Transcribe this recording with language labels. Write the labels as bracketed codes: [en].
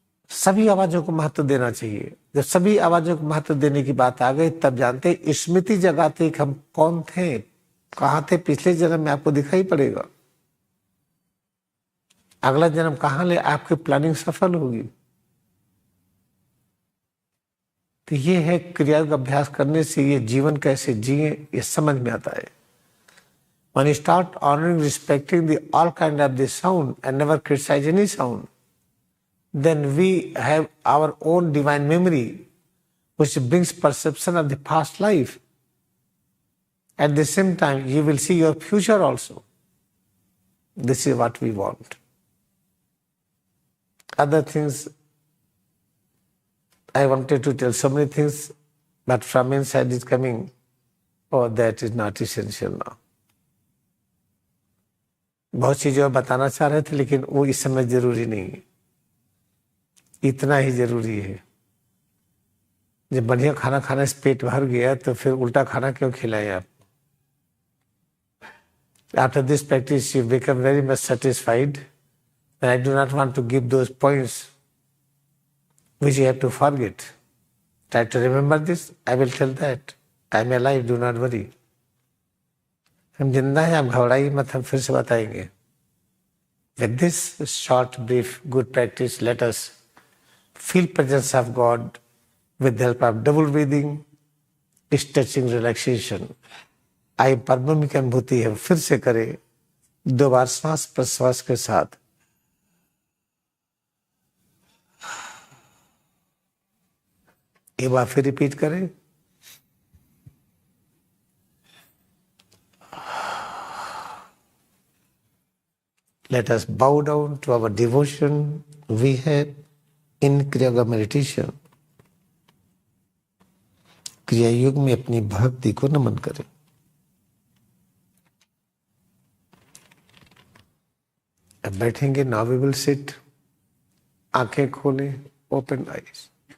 [hi] सभी आवाजों को महत्व देना चाहिए। जब सभी आवाजों को महत्व देने की बात आ गई, तब जानते स्मृति जगाते कि हम कौन थे, कहाँ थे पिछले जन्म में, आपको दिखाई पड़ेगा। अगला जन्म कहाँ ले, आपकी प्लानिंग सफल होगी। तो ये है क्रिया का अभ्यास करने से ये जीवन कैसे जिए ये समझ में आता है। [en] When you start honoring, respecting the all kind of the sound and never criticize any sound, then we have our own divine memory, which brings perception of the past life. At the same time, you will see your future also. This is what we want. Other things, I wanted to tell so many things, but from inside is coming, that is not essential now. [hi] बहुत चीजें बताना चाह रहे थे, लेकिन वो इस समय जरूरी नहीं है। इतना ही जरूरी है। जब बढ़िया खाना खाने से पेट भर गया तो फिर उल्टा खाना क्यों खिलाएं आप? [en] After this practice, you become very much satisfied. And I do not want to give those points which you have to forget. Try to remember this. I will tell that. I am alive, do not worry. [hi] हम जिंदा हैं, आप घबराइए मत, हम फिर से बताएंगे। [en] With this short, brief, good practice, let us feel presence of God with the help of double breathing, stretching, relaxation. [hi] आइए पद्म की अनुभूति है, फिर से करें 2 बार श्वास प्रश्वास के साथ। एक बार फिर रिपीट करें। [en] Let us bow down to our devotion we have in Kriya Yoga meditation। [hi] क्रिया योग में अपनी भक्ति को नमन करें। अब बैठेंगे, [en] Now we will sit. [hi] आंखें खोलें, [en] Open eyes.